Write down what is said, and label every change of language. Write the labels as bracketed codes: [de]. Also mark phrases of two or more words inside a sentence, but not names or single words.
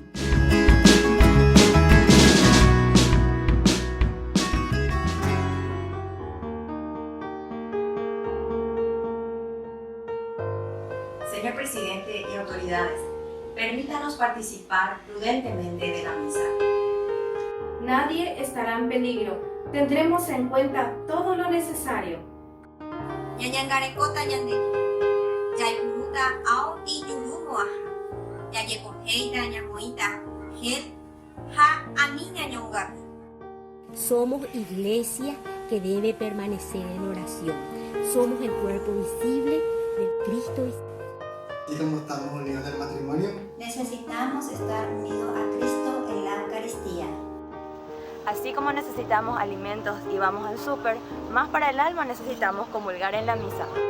[es] Señor presidente y autoridades, permítanos participar prudentemente de la misa. Nadie estará en peligro. Tendremos en cuenta todo lo necesario. [gn] Ñañangarekota ñande, yaikumuta ao iyurumoa, yayekojeita ñamoita, gel, ha ami ñañongaku. [es] Somos iglesia que debe permanecer en oración. Somos el cuerpo visible del Cristo. Y como estamos unidos en el matrimonio, necesitamos estar unidos a Cristo en la Eucaristía. Así como necesitamos alimentos y vamos al súper, más para el alma necesitamos comulgar en la misa.